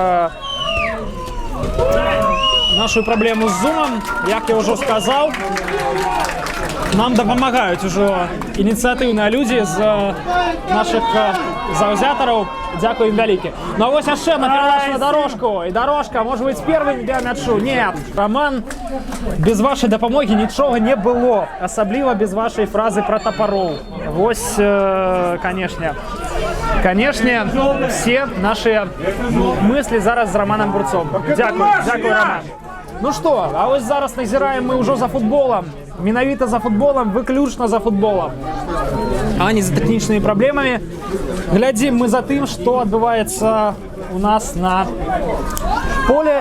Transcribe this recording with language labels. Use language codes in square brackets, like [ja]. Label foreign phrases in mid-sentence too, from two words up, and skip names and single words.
[be] Нашу праблему з зумам, як я ўжо сказаў, нам дапамагаюць ужо ініцыятыўныя людзі з нашых заўзятараў. Дзякую ім вялікі. Ну а вось яшчэ на перадачу на Дорожку. І Дорожка, можа быць, [ru] первым для мячу. [be] Нет, Роман, без вашай дапамогі нічога не было. Асабліва без вашай фразы пра тапароў. Вось, канешне, [ru] все наши мысли [be] зараз з [ru] Романом Бурцом. [be] Дзякую, Роман. Ну што, а вось зараз назіраем мы ўжо за футболам. Менавіта за футболам, выключна за футболам. А не за тэхнічнымі праблемамі. Глядзім мы за тым, што адбываецца у нас на поле.